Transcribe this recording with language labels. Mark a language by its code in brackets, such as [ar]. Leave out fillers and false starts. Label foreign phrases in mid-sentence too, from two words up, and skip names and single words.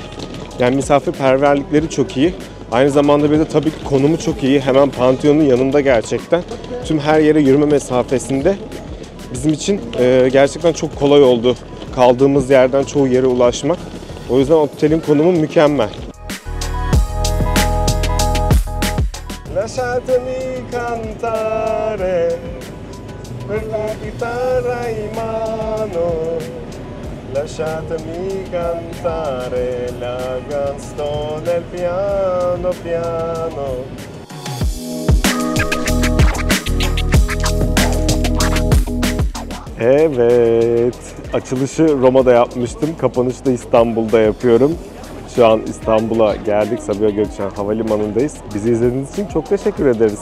[tr] Yani misafirperverlikleri çok iyi. Aynı zamanda bir de tabii ki konumu çok iyi. Hemen Pantheon'un yanında gerçekten. Tüm her yere yürüme mesafesinde. bizim için gerçekten çok kolay oldu. Kaldığımız yerden çoğu yere ulaşmak. O yüzden otelin konumu mükemmel. [it] Lasciatemi cantare per la chitarra in mano. Lasciatemi cantare la canzone piano piano. [tr] Evet, açılışı Roma'da yapmıştım. Kapanışı da İstanbul'da yapıyorum. Şu an İstanbul'a geldik. Sabiha Gökçen Havalimanı'ndayız. Bizi izlediğiniz için çok teşekkür ederiz.